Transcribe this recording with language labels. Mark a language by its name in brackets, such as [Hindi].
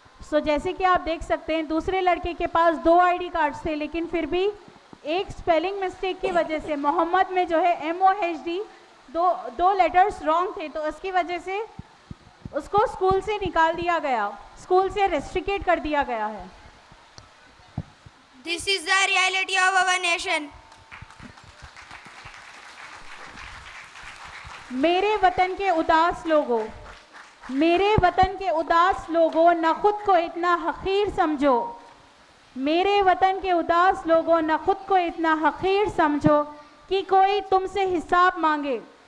[Hindi] सो जैसे कि आप देख सकते हैं दूसरे लड़के के पास 2 आईडी कार्ड्स थे, लेकिन फिर भी एक स्पेलिंग मिस्टेक की वजह से मोहम्मद में जो है MOHD दो लेटर्स रॉन्ग थे, तो उसकी वजह से उसको स्कूल से निकाल दिया गया, स्कूल से रेस्ट्रिकेट कर दिया गया है। [English] This is the reality of our nation. [Hindi] मेरे वतन के उदास लोगों, मेरे वतन के उदास लोगों, न खुद को इतना हकीर समझो। मेरे वतन के उदास लोगों, न खुद को इतना हकीर समझो कि कोई तुमसे हिसाब मांगे।